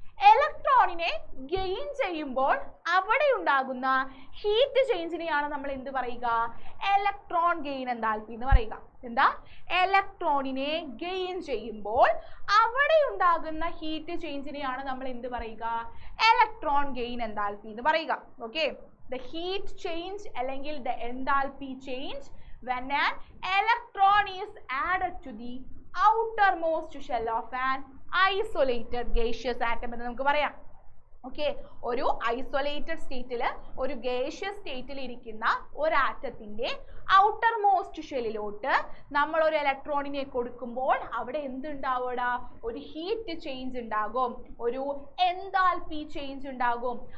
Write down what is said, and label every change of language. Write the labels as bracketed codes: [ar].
[ml] ഇലക്ട്രോണിനെ ഗെയിൻ ചെയ്യുമ്പോൾ അവിടെ ഉണ്ടാകുന്ന ഹീറ്റ് ചേഞ്ചിനെയാണ് നമ്മൾ എന്ത് പറയുക? ഇലക്ട്രോൺ ഗെയിൻ എൻതാൽപ്പി എന്ന് പറയുക. എന്താ? ഇലക്ട്രോണിനെ ഗെയിൻ ചെയ്യുമ്പോൾ അവിടെ ഉണ്ടാകുന്ന ഹീറ്റ് ചേഞ്ചിനെയാണ് നമ്മൾ എന്ത് പറയുക? ഇലക്ട്രോൺ ഗെയിൻ എൻതാൽപ്പി എന്ന് പറയുക. [en] okay, the heat change അല്ലെങ്കിൽ the enthalpy change when an electron is added to the outermost shell of an isolated gaseous atom [ml] എന്ന് നമുക്ക് പറയാം. ഓക്കെ, ഒരു ഐസൊലേറ്റഡ് സ്റ്റേറ്റിൽ, ഒരു ഗേഷ്യസ് സ്റ്റേറ്റിൽ ഇരിക്കുന്ന ഒരു ആറ്റത്തിന്റെ ഔട്ടർ മോസ്റ്റ് ഷെല്ലിലോട്ട് നമ്മൾ ഒരു ഇലക്ട്രോണിനെ കൊടുക്കുമ്പോൾ അവിടെ എന്തുണ്ടാവുക? ഒരു ഹീറ്റ് ചേഞ്ച് ഉണ്ടാകും, ഒരു എൻതാൽപ്പി ചേഞ്ച് ഉണ്ടാകും.